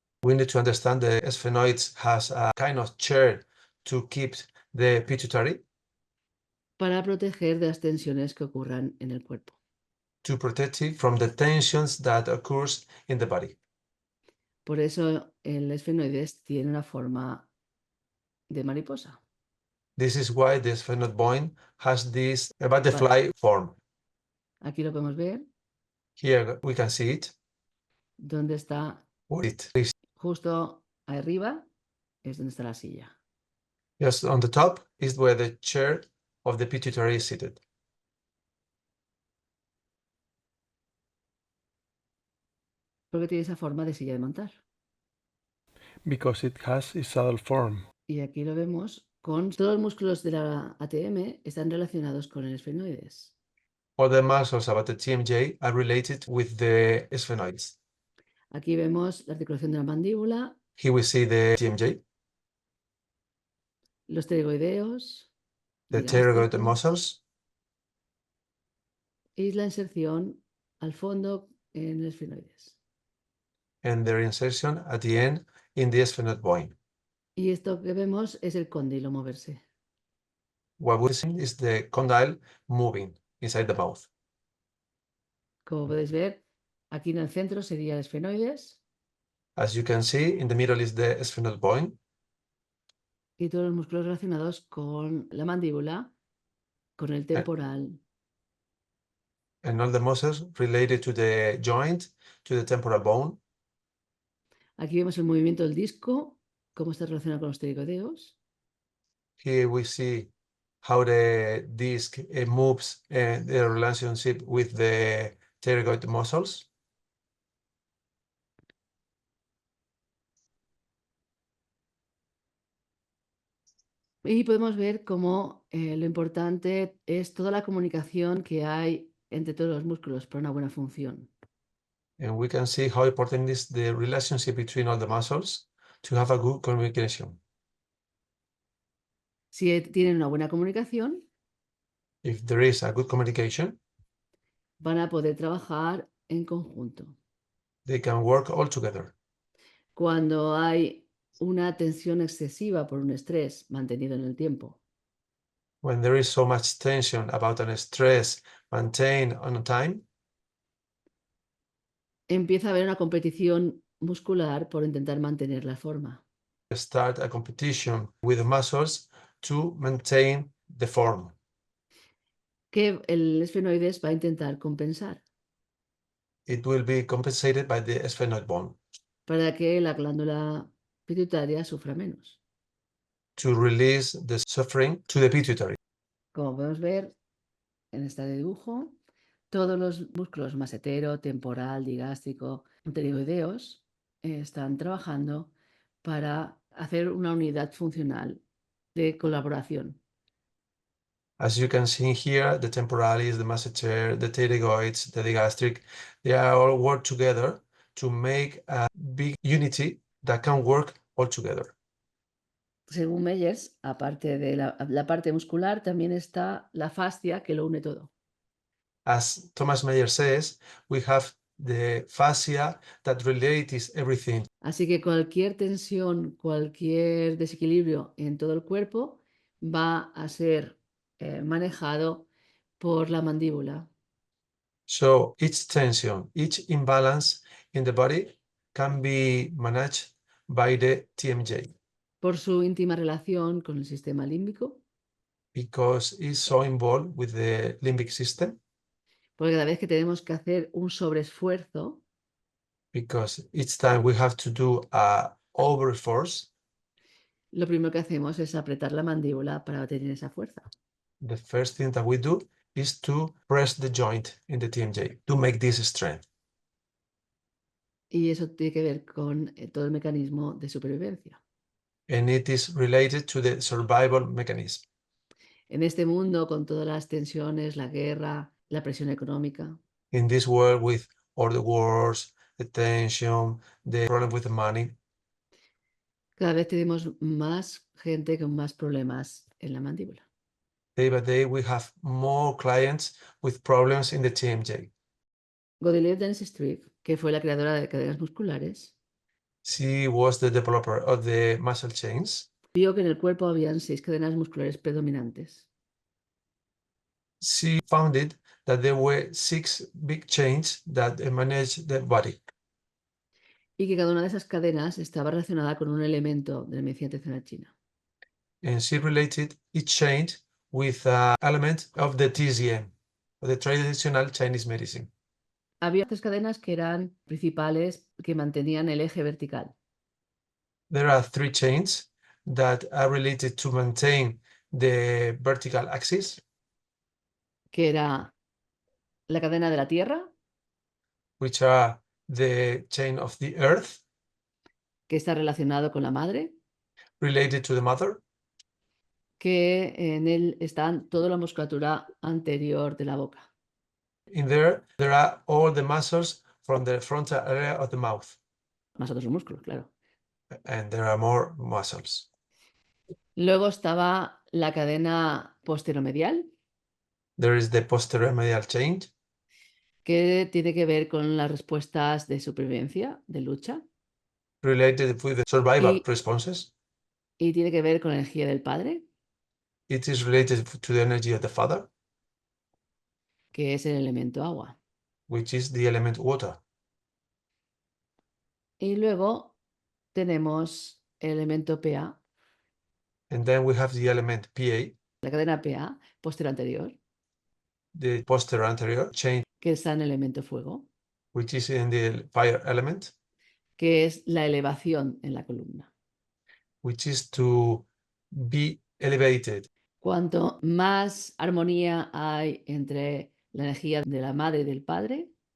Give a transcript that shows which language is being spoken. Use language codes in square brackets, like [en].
[en] We need to understand the sphenoids has a kind of chair to keep the pituitary [es] para proteger de las tensiones que ocurran en el cuerpo. [en] to protect it from the tensions that occurs in the body. [es] Por eso el esfenoides tiene una forma de mariposa. [en] This is why the sphenoid bone has this butterfly form. [es] Aquí lo podemos ver, [en] Here we can see it. [es] donde está [en] Where it is [es] justo arriba, es donde está la silla. [en] just on the top is where the chair of the pituitary is seated. [es] Porque tiene esa forma de silla de montar. [en] Because it has its saddle form. [es] Y aquí lo vemos con todos los músculos de la ATM están relacionados con el esfenoides. [en] All the muscles about the TMJ are related with the sphenoids. [es] Aquí vemos la articulación de la mandíbula, [en] Here we see the TMJ, [es] los pterygoideos, [en] the pterygoid [es] digásticos, [en] muscles, [es] y la inserción al fondo en el esfenoides. [en] and their insertion at the end in the sphenoid bone. [es] Y esto que vemos es el cóndilo moverse. [en] what we're seeing is the condyle moving inside the mouth. [es] Como podéis ver, aquí en el centro sería el esfenoides [en] As you can see, in the middle is the sphenoid bone [es] y todos los músculos relacionados con la mandíbula, con el temporal, [en] and all the muscles related to the joint, to the temporal bone. [es] Aquí vemos el movimiento del disco, cómo está relacionado con los pterigoideos. [en] Here we see how the disc moves and the relationship with the pterygoid muscles. [es] Y podemos ver cómo lo importante es toda la comunicación que hay entre todos los músculos para una buena función. [en] And we can see how important is the relationship between all the muscles to have a good communication. [es] Si tienen una buena comunicación, [en] If there is a good communication, [es] van a poder trabajar en conjunto. [en] they can work all together. [es] Cuando hay una tensión excesiva por un estrés mantenido en el tiempo, [en] When there is so much tension about an stress maintained on time, [es] empieza a haber una competición muscular por intentar mantener la forma. [en] start a competition with the muscles to maintain the form. [es] Que el esfenoides va a intentar compensar [en] It will be compensated by the sphenoid bone [es] para que la glándula pituitaria sufra menos. [en] to release the suffering to the pituitary. [es] Como podemos ver en este dibujo, todos los músculos masetero, temporal, digástrico, pterigoideos están trabajando para hacer una unidad funcional de colaboración. [en] As you can see here, the temporalis, the masseter, the pterygoids, the digastric, they are all work together to make a big unity that can work all together. [es] Según Meyers, aparte de la parte muscular, también está la fascia que lo une todo. [en] As Thomas Meyer says, we have the fascia that relates everything. [es] Así que cualquier tensión, cualquier desequilibrio en todo el cuerpo va a ser manejado por la mandíbula. [en] So each tension, each imbalance in the body can be managed by the TMJ [es] Por su íntima relación con el sistema límbico, [en] because it's so involved with the limbic system, [es] porque cada vez que tenemos que hacer un sobreesfuerzo, [en] because each time we have to do a overforce, [es] lo primero que hacemos es apretar la mandíbula para tener esa fuerza. [en] the first thing that we do is to press the joint in the TMJ to make this strength. [es] Y eso tiene que ver con todo el mecanismo de supervivencia. [en] And it is related to the survival mechanism. [es] En este mundo, con todas las tensiones, la guerra, la presión económica, [en] In this world with all the wars, the tension, the problem with the money, [es] cada vez tenemos más gente con más problemas en la mandíbula. [en] day by day we have more clients with problems in the TMJ. [es] Godelier Dentistry, que fue la creadora de cadenas musculares, [en] She was the developer of the muscle chains. [es] vio que en el cuerpo habían 6 cadenas musculares predominantes [en] She founded that there were 6 big chains that manage the body. [es] y que cada una de esas cadenas estaba relacionada con un elemento de la medicina tradicional china. [en] And she related each chain with an element of the TCM, of the traditional Chinese medicine. [es] Había 3 cadenas que eran principales que mantenían el eje vertical. [en] There are 3 chains that are related to maintain the vertical axis, [es] Que era la cadena de la tierra, [en] which are the chain of the earth [es] que está relacionado con la madre, [en] related to the mother. [es] que en él están toda la musculatura anterior de la boca. [en] In there are all the muscles from the frontal area of the mouth, [es] Más otros músculos, claro. [en] and there are more muscles. [es] Luego estaba la cadena posteromedial, [en] There is the posterior medial chain, [es] que tiene que ver con las respuestas de supervivencia, de lucha, [en] related with the survival [es] Y- [en] responses, [es] y tiene que ver con la energía del padre, [en] It is related to the energy of the father, [es] que es el elemento agua. [en] which is the element water. [es] Y luego tenemos el elemento PA, [en] And then we have the element Pa, [es] la cadena PA, posterior anterior, [en] the posterior anterior chain, [es] que está en el elemento fuego, [en] which is in the fire element, [es] que es la elevación en la columna. [en] which is to be elevated. [es] Cuanto más armonía hay entre la energía de la madre y del padre,